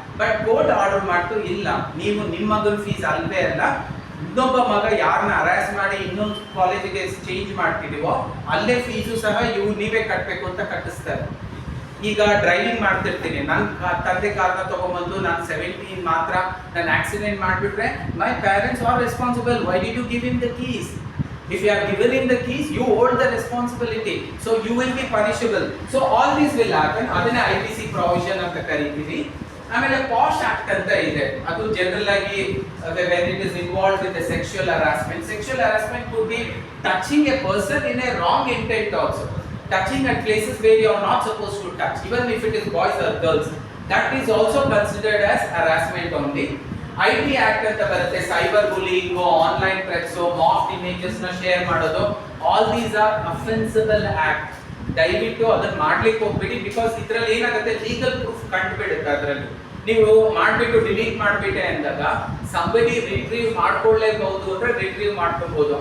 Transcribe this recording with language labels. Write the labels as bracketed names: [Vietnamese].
[Kannada] But court order ಮಾಡ್ತು, ಇಲ್ಲ ನೀವು ನಿಮ್ಮ ಮಗನ ಫೀಸ್ ಅಲ್ವೇ ಅಲ್ಲ, ಇನ್ನೊಬ್ಬ ಮಗ ಯಾರನ್ನ ಹರಾಸ್ ಮಾಡಿ ಇನ್ನೊಂದು ಕಾಲೇಜಿಗೆ ಚೇಂಜ್ ಮಾಡ್ತಿದೀವೋ ಅಲ್ಲೇ ಫೀಸು ಸಹ ನೀವೇ ಕಟ್ಟಬೇಕು ಅಂತ ಕಟ್ಟಿಸ್ತಾರೆ. ಈಗ ಡ್ರೈವಿಂಗ್ ಮಾಡ್ತಿರ್ತೀನಿ, ನನ್ನ ತಂದೆ ಕಾರ್ನ ತಗೊಂಡ್ಬಂದು ನಾನು 17 ಮಾತ್ರ ನಾನು ಆಕ್ಸಿಡೆಂಟ್ ಮಾಡಿಬಿಟ್ರೆ [English] My parents are responsible. Why did you give him the keys? If you have given him the keys, you hold the responsibility. So you will be punishable. So all this will happen. [Kannada] ಅದನ್ನ IPC provision ಅಂತ ಕರೀತೀವಿ. ಆಮೇಲೆ posh act ಅಂತ ಇದೆ. ಅದು general ಆಗಿ [English] when it is involved with the sexual harassment could be touching a person in a wrong intent also. Touching at places where you are not supposed to touch, even if it is boys or girls, that is also considered as harassment only. [Kannada] IT act ಅಂತ ಬರುತ್ತೆ, cyber bullying, online threats, ಮಾಫ್ images ನ share ಮಾಡೋದು, [English] All these are offensible act. [Kannada] ದಯವಿಟ್ಟು ಅದನ್ನ ಮಾಡ್ಲಿಕ್ಕೆ ಹೋಗ್ಬೇಡಿ. [English] because [Kannada] ಇದ್ರಲ್ಲಿ ಏನಾಗುತ್ತೆ, ಲೀಗಲ್ ಪ್ರೂಫ್ ಕಂಡುಬಿಡುತ್ತೆ. ಅದರಲ್ಲಿ ನೀವು ಮಾಡ್ಬಿಟ್ಟು ಡಿಲೀಟ್ ಮಾಡ್ಬಿಟ್ಟೆ ಅಂದಾಗ ಸಂಬಡಿ ರಿಟ್ರೀವ್ ಮಾಡ್ಕೊಳ್ಳೇಬಹುದು ಅಂದ್ರೆ ರಿಟ್ರೀವ್ ಮಾಡ್ಕೋಬಹುದು.